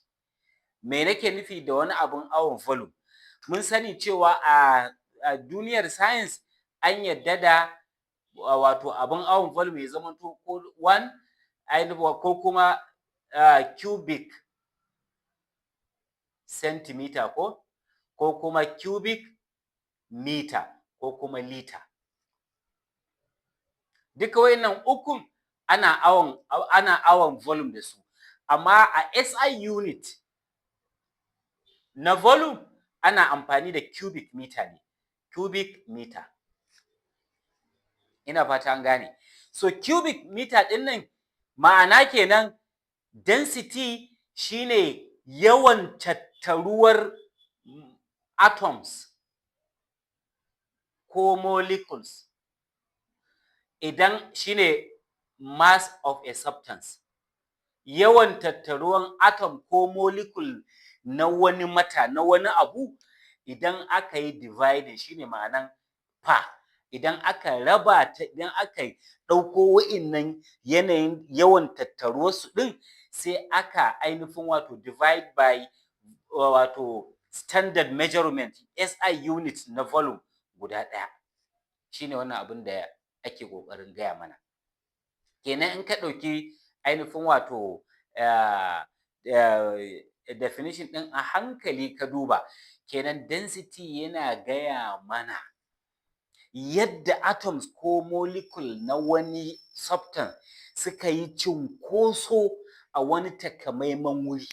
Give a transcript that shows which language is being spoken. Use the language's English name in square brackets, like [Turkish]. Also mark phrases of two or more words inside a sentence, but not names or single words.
[Hausa] Me nake nufi da wani abun awon volume? Mun sani cewa a duniyar science an yadda da wato abun awon volume ya zamanto ko 1 ko kuma [English] cubic centimeter [Hausa] ko kuma [English] cubic meter [Hausa] ko kuma liter. Duka wayannan ukun ana awon volume da su, amma a [English] SI unit [Hausa] na volume ana amfani da [English] cubic meter [Hausa] ne, [English] cubic meter. [Hausa] Ina fata an gane. So [English] cubic meter [Hausa] ɗin nan ma'ana kenan density shine yawan tattaruwar atoms ko molecules, idan shine [English] mass of a substance, [Hausa] yawan tattaruwan atom ko molecule na wani abu idan aka yi dividing shine ma'anan per. Idan aka raba ta, idan aka ɗauko wa'innan yanayin yawan tattaruwarsu ɗin sai aka ainihin wato [English] divide by [Hausa] wato [English] standard measurement SI unit [Hausa] na volume guda ɗaya. Shine wannan abin da ake ƙoƙarin gaya mana. Kenan in ka ɗauki ainihin wato definition ɗin a hankali ka duba, kenan density yana gaya mana yadda atoms ko molecule na wani substance suka yi cunkoso a wani takamaiman wuri.